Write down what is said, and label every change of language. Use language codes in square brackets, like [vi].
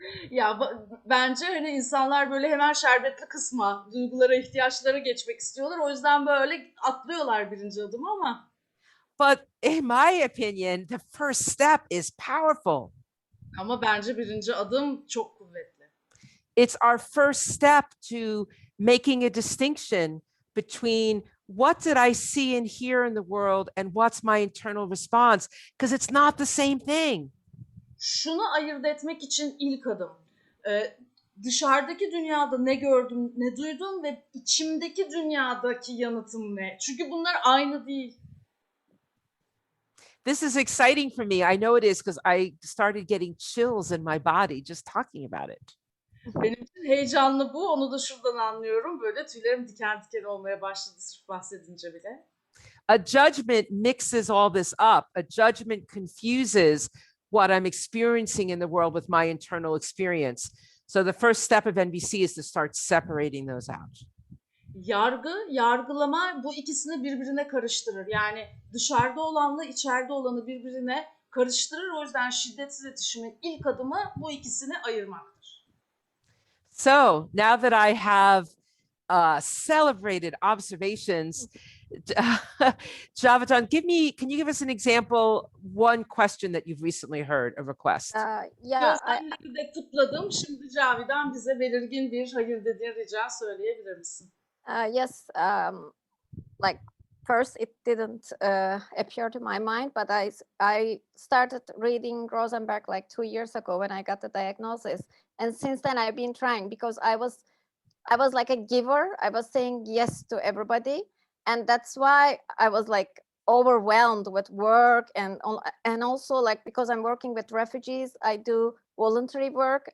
[tr] Ya bence hani insanlar böyle hemen şerbetli kısma, duygulara, ihtiyaçlara geçmek istiyorlar. O yüzden böyle atlıyorlar birinci adımı ama. [en] But in my opinion, the first step is powerful. [tr] Ama bence birinci adım çok kuvvetli. [en] It's our first step to making a distinction between what did I see and hear in the world and what's my internal response? Because it's not the same thing. [tr] Şunu ayırt etmek için ilk adım. Dışarıdaki dünyada ne gördüm, ne duydum ve içimdeki dünyadaki yanıtım ne? Çünkü bunlar aynı değil. [en] This is exciting for me. I know it is because I started getting chills in my body just talking about it. [tr] Benim için heyecanlı bu. Onu da şuradan anlıyorum. Böyle tüylerim diken diken olmaya başladı sırf bahsedince bile. [en] A judgment mixes all this up. A judgment confuses what I'm experiencing in the world with my internal experience. So the first step of NVC is to start separating those out. [tr] yargılama bu ikisini birbirine karıştırır. Yani dışarıda olanla içeride olanı birbirine karıştırır. O yüzden şiddetsiz iletişimin ilk adımı bu ikisini ayırmaktır. [en] So now that I have celebrated observations, Javadan, can you give us an example, one question that you've recently heard, a request? [tr] Gözlemleri de kutladım. Şimdi Cavidan bize belirgin bir hayır dediğin rica söyleyebilir misin? [en] Yes, like first it didn't appear to my mind, but I started reading Rosenberg like 2 years ago when I got the diagnosis, and since then I've been trying because I was like a giver. I was saying yes to everybody, and that's why I was like overwhelmed with work and also like because I'm working with refugees, I do voluntary work.